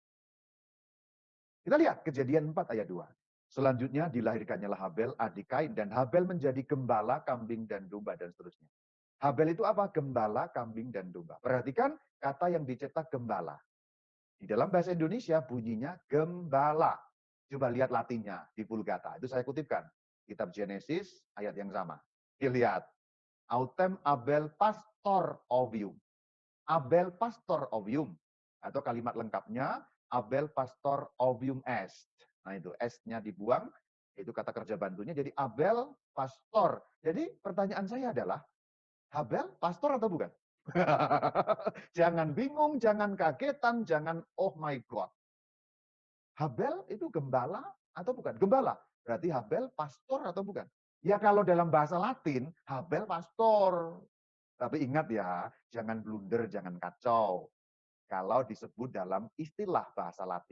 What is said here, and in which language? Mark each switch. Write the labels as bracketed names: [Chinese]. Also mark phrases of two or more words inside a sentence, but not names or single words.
[Indonesian] Kita lihat Kejadian 4 ayat 2. Selanjutnya dilahirkannya Habel, adik Kain, dan Habel menjadi gembala, kambing, dan domba, dan seterusnya. Habel itu apa? Gembala, kambing, dan domba. Perhatikan kata yang dicetak gembala. Di dalam bahasa Indonesia bunyinya gembala. Coba lihat Latinnya di Vulgata. Itu saya kutipkan. Kitab Genesis ayat yang sama. Dilihat. [Latin] Autem Abel pastor ovium. Abel pastor ovium. [Indonesian] Atau kalimat lengkapnya [Latin] Abel pastor ovium est. [Indonesian] Nah itu est-nya dibuang. Itu kata kerja bantunya. Jadi Abel pastor. Jadi pertanyaan saya adalah, Habel pastor atau bukan? Jangan bingung, jangan kagetan, jangan [English] oh my God. [Indonesian] Habel itu gembala atau bukan? Gembala. Berarti Habel pastor atau bukan? Ya kalau dalam bahasa Latin, Habel pastor. Tapi ingat ya, jangan blunder, jangan kacau. Kalau disebut dalam istilah bahasa Latin.